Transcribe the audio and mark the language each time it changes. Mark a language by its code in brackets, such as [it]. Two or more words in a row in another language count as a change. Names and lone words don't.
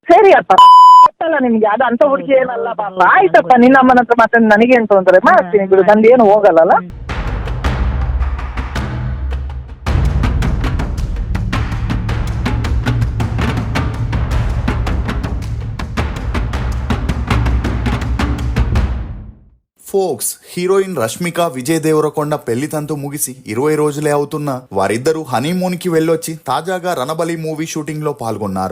[kn] ಸರಿ ಅಪ್ಪ ಗೊತ್ತಲ್ಲ ನಿಮ್ಗೆ ಅದು ಅಂತ ಹುಡುಗಿ ಏನಲ್ಲ ಪಾಪ. ಆಯ್ತಪ್ಪ ನಿನ್ನ ಅಮ್ಮನ ಹತ್ರ ಮತ್ತೆ ನನಗೇನು ತೊಂದರೆ, ಮಾಡ್ತೀನಿ ಬಿಡು, ನಂದೇನು ಹೋಗಲ್ಲಲ್ಲ. [te] ఫోక్స్ హీరోయిన్ రష్మిక విజయ్ దేవరకొండ పెళ్లి తంతు ముగిసి 20 రోజులే అవుతున్నా వారిద్దరూ హనీమూన్ కి వెళ్ళొచ్చి తాజాగా రణబలి [en] movie shooting [te] లో పాల్గొన్నారు.